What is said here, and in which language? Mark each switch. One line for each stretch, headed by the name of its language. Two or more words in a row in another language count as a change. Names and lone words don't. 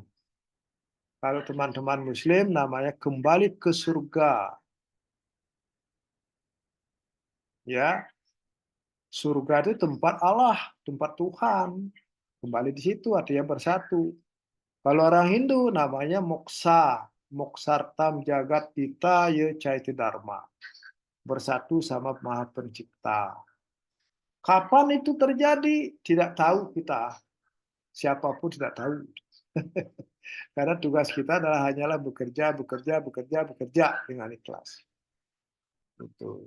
Indonesian: Kalau teman-teman Muslim namanya kembali ke surga. Ya, surga itu tempat Allah, tempat Tuhan. Kembali di situ artinya bersatu. Kalau orang Hindu namanya moksa,
Sanskrit: moksartam jagat tita ye caiti dharma.
Indonesian: Bersatu sama Maha Pencipta. Kapan itu terjadi? Tidak tahu kita. Siapapun tidak tahu. Karena tugas kita adalah hanyalah bekerja, bekerja, bekerja, bekerja dengan ikhlas. Itu.